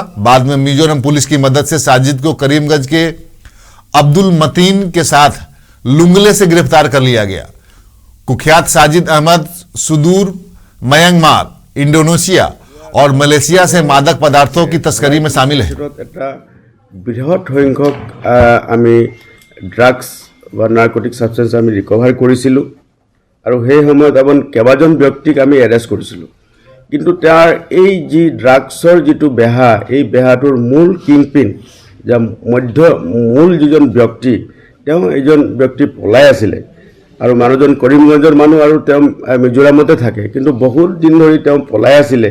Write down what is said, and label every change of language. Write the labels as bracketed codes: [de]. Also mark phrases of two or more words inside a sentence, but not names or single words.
[hi] बाद में मिजोरम पुलिस की मदद से साजिद को करीमगंज के अब्दुल मतीन के साथ लुंगले से गिरफ्तार कर लिया गया। कुख्यात साजिद अहमद सुदूर म्यांमार, इंडोनेशिया और मलेशिया से मादक पदार्थों की तस्करी में शामिल है। [as] বৃহৎ সংখ্যক আমি ড্ৰাগছ বা [en] narcotic substance [as] আমি ৰিকভাৰ কৰিছিলোঁ আৰু সেই সময়ত কেইবাজন ব্যক্তিক আমি এৰেষ্ট কৰিছিলোঁ। কিন্তু তাৰ এই যি ড্ৰাগছৰ যিটো বেহা এই বেহাটোৰ মূল কিংপিন যে মূল যিজন ব্যক্তি তেওঁ এইজন ব্যক্তি পলাই আছিলে আৰু মানুহজন কৰিমগঞ্জৰ মানুহ আৰু তেওঁ মিজোৰামতে থাকে কিন্তু বহুত দিন ধৰি তেওঁ পলাই আছিলে।